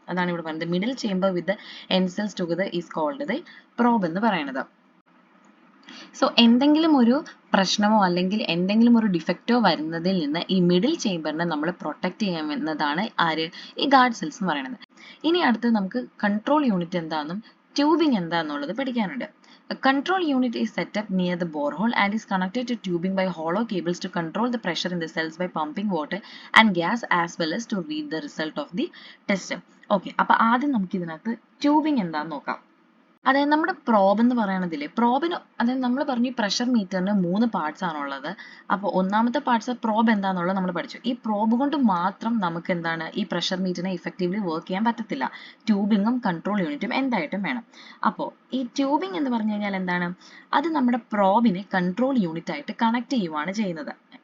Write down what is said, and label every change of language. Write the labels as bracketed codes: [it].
[ml] അതാണ് ഇവിടെ പറയുന്നത്, [en] middle chamber with end cells together is called the probe [ml] എന്ന് പറയുന്നത്. സോ എന്തെങ്കിലും ഒരു പ്രശ്നമോ അല്ലെങ്കിൽ എന്തെങ്കിലും ഒരു ഡിഫക്റ്റോ വരുന്നതിൽ നിന്ന് ഈ മിഡിൽ ചേമ്പറിനെ നമ്മൾ പ്രൊട്ടക്ട് ചെയ്യാമെന്നതാണ് ആര്, ഈ ഗാർഡ് സെൽസ് എന്ന് പറയുന്നത്. ഇനി അടുത്ത് നമുക്ക് കൺട്രോൾ യൂണിറ്റ് എന്താണെന്നും ട്യൂബിംഗ് എന്താണെന്നുള്ളത് പഠിക്കാനുണ്ട്. [en] A control unit is set up near the borehole and is connected to tubing by hollow cables to control the pressure in the cells by pumping water and gas as well as to read the result of the test. Okay, [ml] അപ്പോൾ ആദ്യം നമുക്ക് ഇതിനകത്ത് tubing എന്താണെന്ന് നോക്കാം. അതായത് നമ്മുടെ probe എന്ന് പറയണതില്ലേ, പ്രോബിന് അതായത് നമ്മൾ പറഞ്ഞു പ്രഷർ മീറ്ററിന് 3 പാർട്സ് ആണുള്ളത്. അപ്പോൾ ഒന്നാമത്തെ പാർട്സ് പ്രോബ് എന്താണെന്നുള്ളത് നമ്മൾ പഠിച്ചു. ഈ പ്രോബ് കൊണ്ട് മാത്രം നമുക്ക് എന്താണ് ഈ പ്രഷർ മീറ്ററിനെ ഇഫക്റ്റീവ്ലി വർക്ക് ചെയ്യാൻ പറ്റത്തില്ല. ട്യൂബിങ്ങും കൺട്രോൾ യൂണിറ്റും എന്തായിട്ടും വേണം. അപ്പോൾ ഈ ട്യൂബിംഗ് എന്ന് പറഞ്ഞു കഴിഞ്ഞാൽ എന്താണ്, അത് നമ്മുടെ പ്രോബിനെ കൺട്രോൾ യൂണിറ്റ് ആയിട്ട് കണക്ട് ചെയ്യുവാണ് ചെയ്യുന്നത്.